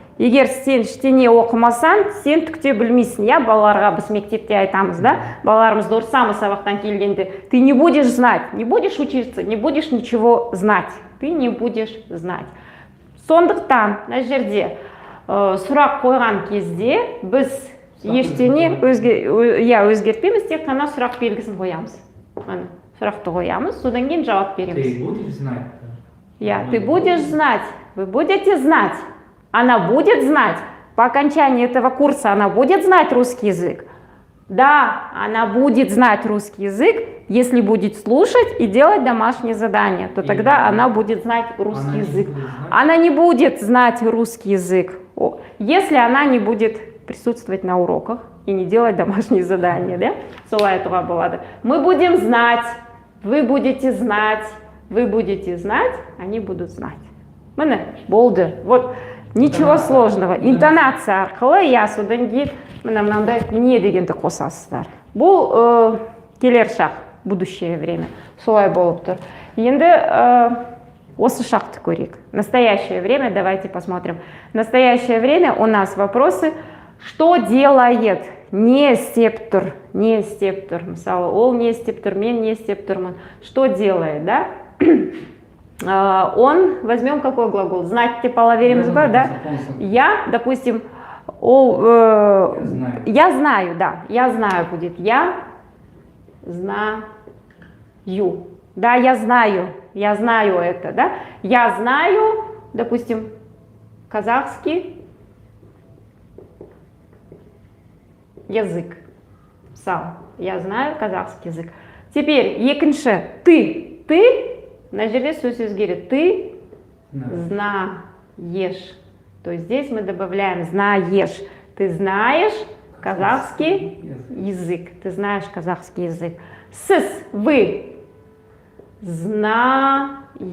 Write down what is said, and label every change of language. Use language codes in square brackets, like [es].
[kk] Егер сен ештеңе оқымасаң, сен түкте білмейсің. Я балаларға біз мектепте айтамыз, да? Балаларымызды ұрсамыз сабақтан келгенде. [ru] Ты не будешь знать, не будешь учиться, не будешь ничего знать. Ты не будешь знать. [kk] Сондықтан, на жерде сұрақ қойған кезде біз ештеңе өзгертпейміз, тек қана сұрақ белгісін қоямыз. Сұрақты қоямыз, содан кейін жауап береміз. [ru] Ты будешь знать? Ты будешь знать. Вы будете знать. Она будет знать. По окончании этого курса она будет знать русский язык. Да, она будет знать русский язык, если будет слушать и делать домашние задания, то тогда она будет знать русский язык. Она не будет знать русский язык, если она не будет присутствовать на уроках и не делать домашние задания, да? [kk] Солай туға болады. [ru] Мы будем знать, вы будете знать, вы будете знать, они будут знать. [kk] Міне, болды. [ru] Вот, ничего сложного. [kk] Интонация арқылы, я содан кейін мынандай не дегенді қосасыздар. Бұл келер шақ, [ru] будущее время. [kk] Солай болып тұр. Енді осы шақты көрейік. [ru] Настоящее время, давайте посмотрим. Настоящее время у нас вопросы. Что делает? [kk] Не істеп тұр. Не істеп тұр. Мысалы, ол не істеп тұр, мен не істеп тұрмын. [ru] Что делает, да? Он, возьмем какой глагол? Знать типа лаверим, да? Я, допустим, я знаю, да, я знаю будет. Я знаю. Да, я знаю это, да? Я знаю, допустим, казахский язык. Я знаю казахский язык. Теперь, [kk] екінші, ты, на жерде сөз өзгереді. [ru] Ты знаешь. То есть здесь мы добавляем знаешь. Ты знаешь казахский язык. Ты знаешь казахский язык. [kk] Сіз, [ru] вы знаете.